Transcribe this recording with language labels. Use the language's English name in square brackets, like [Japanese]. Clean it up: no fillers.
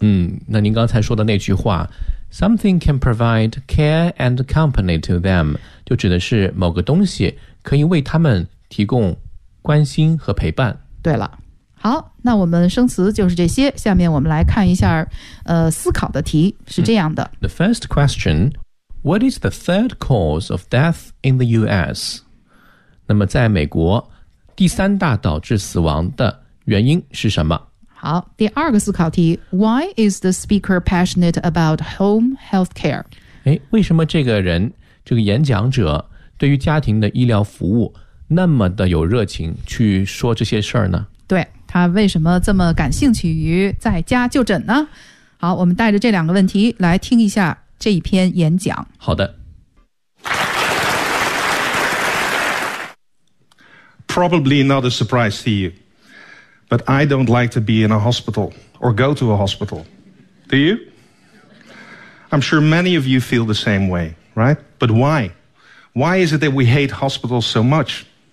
[Chinese] 嗯，那您刚才说的那句话 [English] something can provide care and company to them [Chinese] 就指的是某个东西可以为他们提供关心和陪伴。对了，好，那我们生词就是这些，下面我们来看一下思考的题是这样的。 [English] The first question, what is the third cause of death in the US? [Chinese] 那么在美国第三大导致死亡的原因是什么？好，第二个思考题 [English] Why is the speaker passionate about home healthcare? [Chinese] 哎，为什么这个人，这个演讲者对于家庭的医疗服务那么的有热情去说这些事儿呢？对，他为什么这么感兴趣于在家就诊呢？好，我们带着这两个问题来听一下这一篇演讲。好的。 [English] Probably not a surprise to you, but I don't like to be in a hospital or go to a hospital. Do you? I'm sure many of you feel the same way, right? But why? Why is it that we hate hospitals so much?